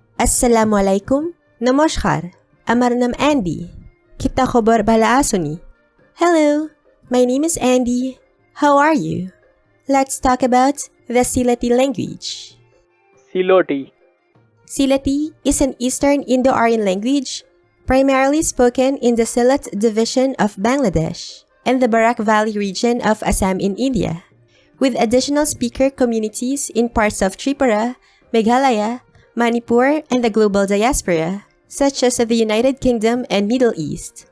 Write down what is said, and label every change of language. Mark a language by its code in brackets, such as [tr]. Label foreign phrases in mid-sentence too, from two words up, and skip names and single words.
[syl] Assalamualaikum. Namaskar. Amar nam Andy. Kita khobar bala asuni. [en] Hello, my name is Andy. How are you? Let's talk about the Silati language. [syl] Siloti. [en] Silati is an Eastern Indo-Aryan language primarily spoken in the Sylhet division of Bangladesh and the Barak Valley region of Assam in India, with additional speaker communities in parts of Tripura, Meghalaya, Manipur, and the global diaspora, such as the United Kingdom and Middle East.